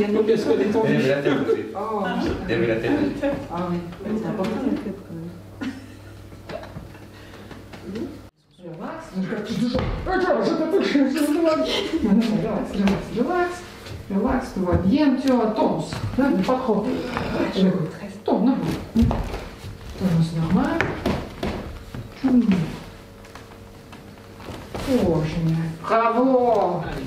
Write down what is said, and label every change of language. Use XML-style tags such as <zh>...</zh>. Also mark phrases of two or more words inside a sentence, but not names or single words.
<fr>Il y avait la tête aussi. Oh. Il y avait la tête. Ah oui, c'est important la tête quand même. Relax, tu vas bien, tu attends.</fr> <ru>Не подходит. Тон, тонус нормально. Очень.</ru> <fr>Bravo.</fr>